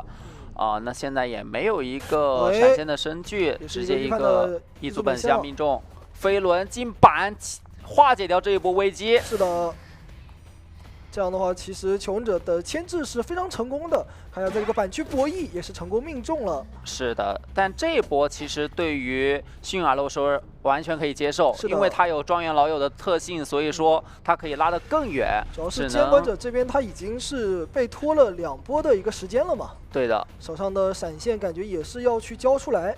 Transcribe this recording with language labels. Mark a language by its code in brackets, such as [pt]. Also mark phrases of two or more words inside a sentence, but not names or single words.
[zh] 那現在也沒有一個閃現的身具，直接一個異族本相命中，飛輪進板化解掉這一波危機。是的。這樣的話，其實求生者的牽制是非常成功的。看一下這個板區博弈也是成功命中了。是的，但這一波其實對於幸運兒來說完全可以接受，因為它有莊園老友的特性，所以說它可以拉得更遠。主要是监管者這邊他已經是被拖了2波的一個時間了嘛。對的，手上的閃現感覺也是要去交出來。